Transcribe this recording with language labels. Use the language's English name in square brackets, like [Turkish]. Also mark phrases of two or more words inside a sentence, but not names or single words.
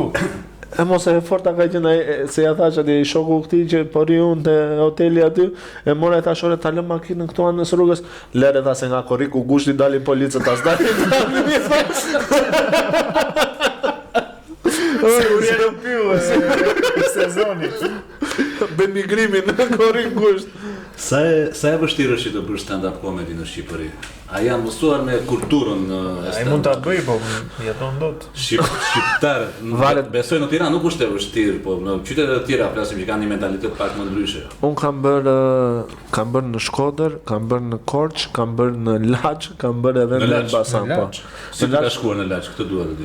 [Albanian] E mos e forta ka qenë se ja thash atë shoku këtij që po ri unë te hoteli aty, e mora tash orë ta lëm makinën këtu anës rrugës, lere tha se nga korriku gushti dalin policët as dalin. Sigurisht do piu sezoni. Bën migrimin në korrik gusht. Sa e vështirë është të bësh [English] stand-up comedy [Albanian] në Shqipëri? A janë mësuar me kulturën e stand-up? Ai mund ta bëj, po jeton dot. Shqiptar, besoj në Tiranë nuk është e vështirë, po në qytetet e tjera flasim që kanë një mentalitet pak më ndryshe. Un kam bërë në Shkodër, kam bërë në Korçë, kam bërë në Laç, kam bërë edhe në Elbasan, po. Si ka shkuar në Laç, këtë dua të di.